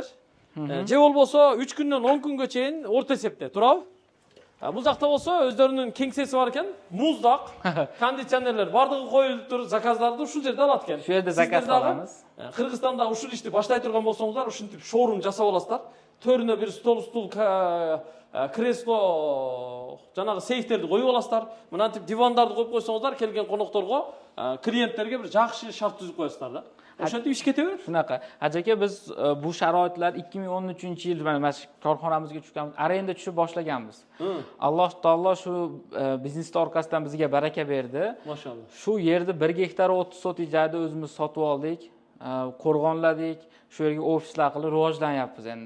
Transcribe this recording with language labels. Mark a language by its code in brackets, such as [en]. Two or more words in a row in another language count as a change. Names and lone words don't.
[uz] Je bo'lsa 3 kundan 10 kungacha o'rta hisobda turadi. Bu yoqda bo'lsa o'zlarining kengsesi bor ekan, muzdoq, konditsionerlar bardig'i qo'yilib turib, zakazlarni shu yerda oladi ekan. Shu yerda zakaz qilamiz. Qirg'izistonda ushul ishni boshlay turgan bo'lsangizlar, shunday showroom jasab olasizlar. To'rina bir stol kreslо [ky] жанагы сейфтерди коюп аласыздар. Мынантип дивандарды коюп койсоңуздар, келген конокторго, клиенттерге бир жакшы шарт түзүп коесуздар да. Ошентип иш кете берет. [uz] Shunaqa. Hajaka biz bu sharoitlar 2013-yil mana shu korxonamizga tushganmiz, arenda tushib boshlaganmiz. Alloh taolo shu biznesning orqasidan bizga baraka berdi. Maşallah. Shu yerda 1 gektar 30 sotik joyda o'zimiz sotib oldik, qo'rg'onladik, shu yerga ofislar qilib rivojlanyapmiz endi.